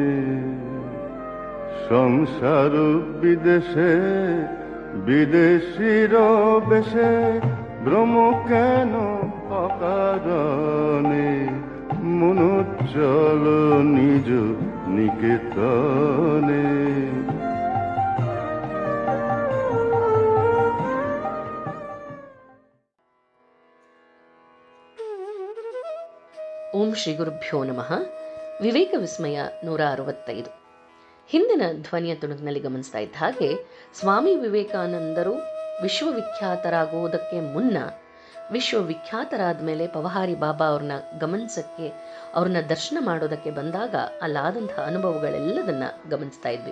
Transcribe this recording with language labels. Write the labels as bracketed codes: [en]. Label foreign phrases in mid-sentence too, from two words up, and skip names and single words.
[bn] সংসার বিদেশে বিদেশির বেশে ভ্রম কেন অকারণে। মন চলো নিজ নিকেতনে। [sa] ॐ श्री गुरुभ्यो नमः. [kn] ವಿವೇಕ ವಿಸ್ಮಯ 165. ಹಿಂದಿನ ಧ್ವನಿಯ ತುಣುಕಿನಲ್ಲಿ ಗಮನಿಸ್ತಾ ಇದ್ದ ಹಾಗೆ ಸ್ವಾಮಿ ವಿವೇಕಾನಂದರು ವಿಶ್ವವಿಖ್ಯಾತರಾಗುವುದಕ್ಕೆ ಮುನ್ನ, ವಿಶ್ವವಿಖ್ಯಾತರಾದ ಮೇಲೆ ಪವಹಾರಿ ಬಾಬಾ ಅವ್ರನ್ನ ಗಮನಿಸಕ್ಕೆ, ಅವ್ರನ್ನ ದರ್ಶನ ಮಾಡೋದಕ್ಕೆ ಬಂದಾಗ ಅಲ್ಲಾದಂತಹ ಅನುಭವಗಳೆಲ್ಲದನ್ನ ಗಮನಿಸ್ತಾ ಇದ್ವಿ.